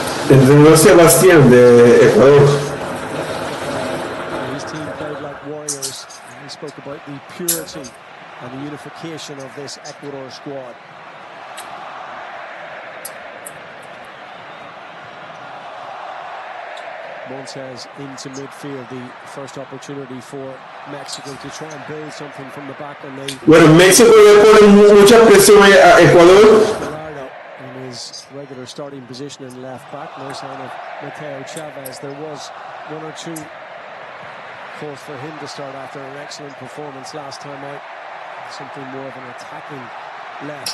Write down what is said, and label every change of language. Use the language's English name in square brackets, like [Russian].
[Spanish] Entrenador Sebastián de Ecuador. [English] His team played like warriors, and he spoke about the purity and the unification of this Ecuador squad. Montez into midfield, the first opportunity for Mexico to try and build something from the back, and they. [Spanish] Bueno, México le pone mucha presión a Ecuador. [English] In his regular starting position in left back, no sign of Mateo Chavez. There was one or two calls for him to start after an excellent performance last time out. Something more of an attacking left.